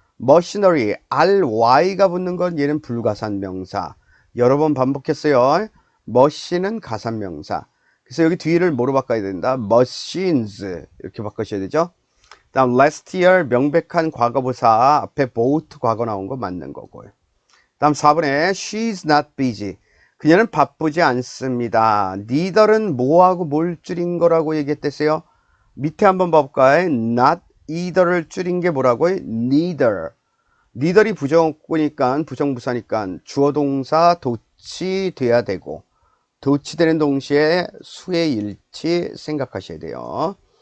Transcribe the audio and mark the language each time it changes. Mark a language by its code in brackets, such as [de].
[ko] machinery, ry가 붙는 건 얘는 불가산명사. 여러 번 반복했어요. machine은 가산명사. 그래서 여기 뒤를 뭐로 바꿔야 된다? machines 이렇게 바꾸셔야 되죠. 다음 last year, 명백한 과거부사. 앞에 bought 과거 나온 거 맞는 거고요. 다음 4번에 [en] she's not busy. [ko] 그녀는 바쁘지 않습니다. neither은 뭐하고 뭘 줄인 거라고 얘기했댔어요? 밑에 한번 봐볼까요? not either를 줄인 게 뭐라고요? [en] neither. [ko] neither이 부정어구니까 부정부사니까 주어동사 도치돼야 되고 도치되는 동시에 수의 일치 생각하셔야 돼요.